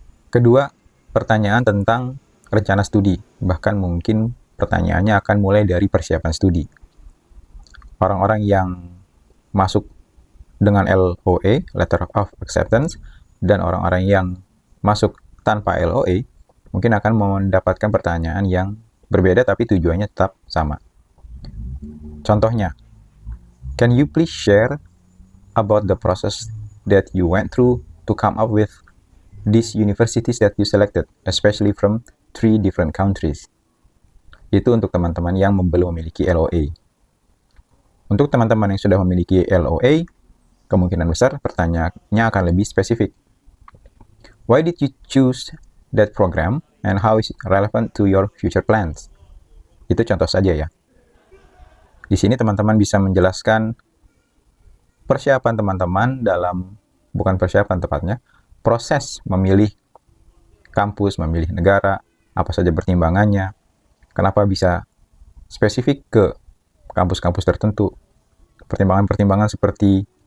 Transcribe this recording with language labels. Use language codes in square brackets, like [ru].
[id] Kedua, pertanyaan tentang rencana studi. Bahkan mungkin pertanyaannya akan mulai dari persiapan studi. Orang-orang yang masuk dengan LOA, Letter of Acceptance, dan orang-orang yang masuk tanpa LOA, mungkin akan mendapatkan pertanyaan yang berbeda tapi tujuannya tetap sama. [en] Contohnya, can you please share about the process that you went through to come up with these universities that you selected, especially from 3 different countries? [id] Itu untuk teman-teman yang belum memiliki LOA. Untuk teman-teman yang sudah memiliki LOA, kemungkinan besar pertanyaannya akan lebih spesifik. [en] Why did you choose that program and how is it relevant to your future plans? [id] Itu contoh saja ya. Di sini teman-teman bisa menjelaskan persiapan teman-teman dalam, bukan persiapan tepatnya, proses memilih kampus, memilih negara, apa saja pertimbangannya, kenapa bisa spesifik ke kampus-kampus tertentu, pertimbangan-pertimbangan seperti